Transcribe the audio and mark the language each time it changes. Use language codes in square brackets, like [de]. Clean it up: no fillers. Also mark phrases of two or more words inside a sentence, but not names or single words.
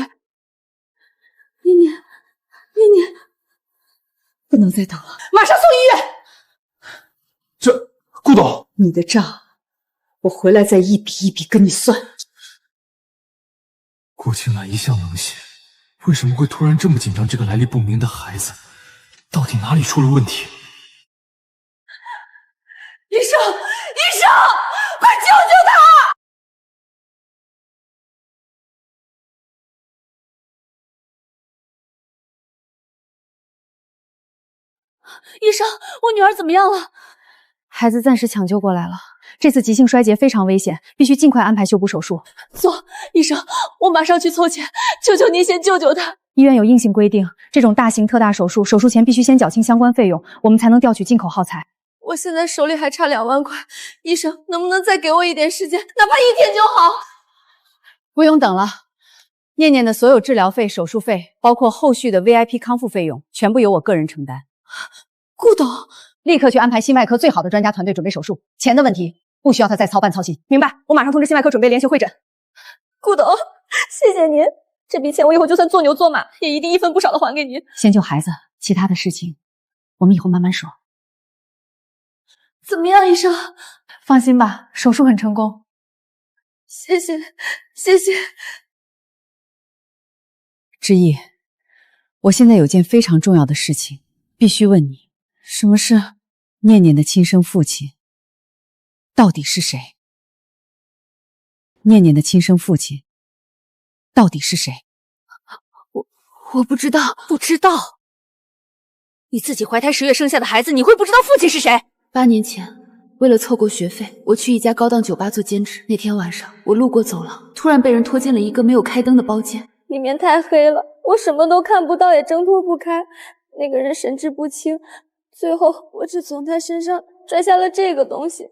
[zh] 念念，不能再等了，馬上送醫院！這顧董，你的賬，我回來再一筆一筆跟你算。顧青蘭一向冷血，為什麼會突然這麼緊張這個來歷不明的孩子？到底哪裡出了問題？醫生，快救救他！医生，我女儿怎么樣了？孩子暂时抢救过来了，这次急性衰竭非常危险，必須盡快安排修補手術。走，醫生，我馬上去湊錢，求求您先救救她。醫院有硬性規定，這種大型特大手術，手術前必須先繳清相關費用，我們才能調取進口耗材。我現在手裡還差2萬塊，醫生能不能再給我一點時間，哪怕1天就好？不用等了，念念的所有治療費、手術費，包括後續的 VIP 康復費用，全部由我個人承擔。顧董，立刻去安排心外科最好的專家團隊準備手術，錢的問題不需要他再操辦操心，明白？我馬上通知心外科準備連續會診。顧董，謝謝您，這筆錢我以後就算做牛做馬，也一定1分不少的還給您。先救孩子，其他的事情我們以後慢慢說。怎麼樣，醫生？放心吧，手術很成功。謝謝。之意，我現在有件非常重要的事情，必須問你，什麼事？念念的親生父親到底是誰？念念的親生父親到底是誰？我不知道。不知道？你自己懷胎10月生下的孩子，你會不知道父親是誰？8 年前，為了湊夠學費，我去一家高檔酒吧做兼職。那天晚上，我路過走廊，突然被人拖進了一個沒有開燈的包間，裡面太黑了，我什麼都看不到，也掙脫不開。那個人神志不清，最後我只從他身上拽下了這個東西。